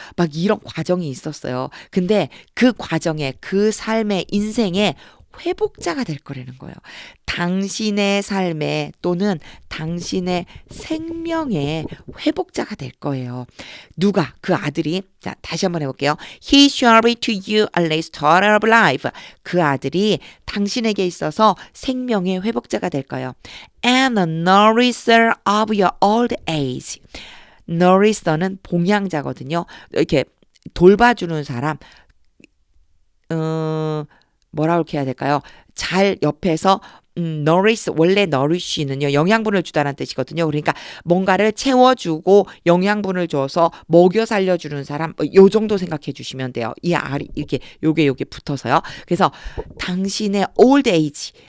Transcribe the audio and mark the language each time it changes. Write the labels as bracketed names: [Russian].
[Korean] 막 이런 과정이 있었어요. 근데 그 과정에 그 삶의 인생에 회복자가 될 거라는 거예요. 당신의 삶에 또는 당신의 생명의 회복자가 될 거예요. 누가? 그 아들이. 자, 다시 한번 해볼게요. [English] He shall be to you a restorer of life. [Korean] 그 아들이 당신에게 있어서 생명의 회복자가 될 거예요. [English] And a nourisher of your old age. [Korean] nourisher는 봉양자거든요. 이렇게 돌봐주는 사람. 뭐라고 이렇게 해야 될까요? 잘 옆에서 nourish, 원래 nourish는요 영양분을 주다라는 뜻이거든요. 그러니까 뭔가를 채워주고 영양분을 줘서 먹여 살려주는 사람, 요 정도 생각해 주시면 돼요. 이 알이 이렇게 요게 붙어서요. 그래서 당신의 old age,